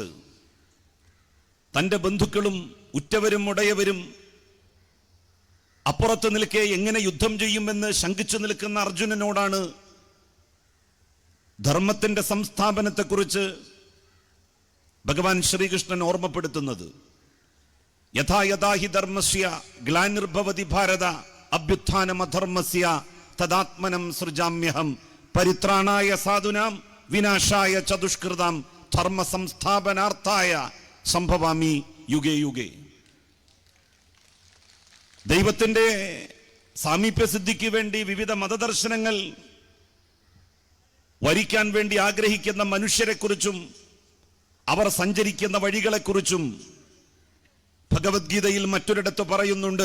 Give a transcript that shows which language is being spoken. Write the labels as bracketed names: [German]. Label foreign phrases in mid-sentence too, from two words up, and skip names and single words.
[Malayalam] തൻ്റെ ബന്ധുക്കളും ഉറ്റവരും ഉടയവരും അപ്പുറത്ത് നിൽക്കെ എങ്ങനെ യുദ്ധം ചെയ്യുമെന്ന് ശങ്കിച്ചു നിൽക്കുന്ന അർജുനനോടാണ് ധർമ്മത്തിന്റെ സംസ്ഥാപനത്തെക്കുറിച്ച് ഭഗവാൻ ശ്രീകൃഷ്ണൻ ഓർമ്മപ്പെടുത്തുന്നത്. [Sanskrit] യഥാ യഥാ ഹി ധർമ്മസ്യ ഗ്ലാനിർഭവതി ഭാരത അഭ്യുത്ഥാനമധർമ്മസ്യ തദാത്മനം സൃജാമ്യഹം പരിത്രാണായ സാധുനാം വിനാശായ ചതുഷ്കൃതാം ധർമ്മ സംസ്ഥാപനാർത്ഥായ സംഭവാമി യുഗേ യുഗേ. [Malayalam] ദൈവത്തിന്റെ സാമീപ്യസിദ്ധിക്ക് വേണ്ടി വിവിധ മതദർശനങ്ങൾ വരിക്കാൻ വേണ്ടി ആഗ്രഹിക്കുന്ന മനുഷ്യരെക്കുറിച്ചും അവർ സഞ്ചരിക്കുന്ന വഴികളെക്കുറിച്ചും ഭഗവത്ഗീതയിൽ മറ്റൊരിടത്ത് പറയുന്നുണ്ട്.